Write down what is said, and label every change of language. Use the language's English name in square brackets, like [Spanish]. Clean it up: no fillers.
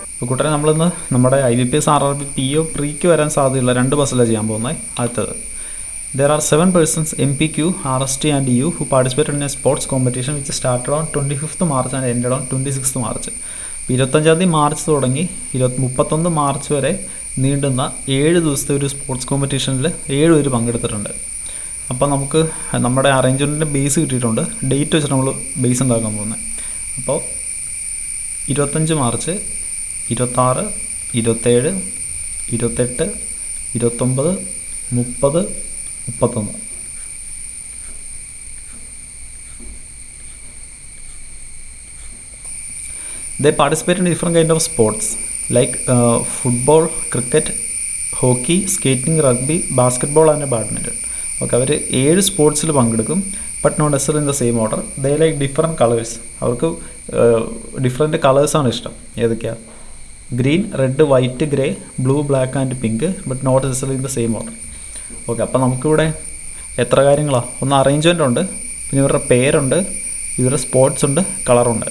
[Malayalam] കൂട്ടരെ നമ്മളിന്ന് നമ്മുടെ IBPS RRB PO പ്രീക്ക് വരാൻ സാധ്യതയുള്ള 2 ബസ്സിലാണ് ചെയ്യാൻ പോകുന്നത്. അടുത്തത്, [English] there are 7 persons MPQ, RST and U who participated in a sports competition which started on 25th March and ended on 26th March. [Malayalam] 25 March തുടങ്ങി 31 മാർച്ച് വരെ നീണ്ടുന്ന 7 ദിവസത്തെ ഒരു സ്പോർട്സ് കോമ്പറ്റീഷനിൽ 7 പേര് പങ്കെടുത്തിട്ടുണ്ട്. അപ്പോൾ നമുക്ക് നമ്മുടെ അറേഞ്ച്മെൻറ്റിൻ്റെ ബേസ് കിട്ടിയിട്ടുണ്ട്. ഡേറ്റ് വെച്ചിട്ട് നമ്മൾ ബേസ് ഉണ്ടാക്കാൻ പോകുന്നത്. അപ്പോൾ 25 March, 26, 27, 28, 29, 30, 31. [English] They participate in different kind of sports like football, cricket, hockey, skating, rugby, basketball and badminton. [Malayalam] Okay, അവർ 7 സ്പോർട്സിൽ പങ്കെടുക്കും. [English] But not necessary in the same order. They like different colours. [Malayalam] അവർക്ക് different കളേഴ്സാണ് ഇഷ്ടം. ഏതൊക്കെയാണ്? [English] Green, red, white, grey, blue, black and pink, but not necessary in the same order. [Malayalam] Okay, അപ്പോൾ നമുക്കിവിടെ എത്ര കാര്യങ്ങളാണ്? ഒന്ന് അറേഞ്ച്മെൻ്റ് ഉണ്ട്, പിന്നെ ഇവരുടെ പേരുണ്ട്, ഇവരുടെ സ്പോർട്സ് ഉണ്ട്, കളറുണ്ട്.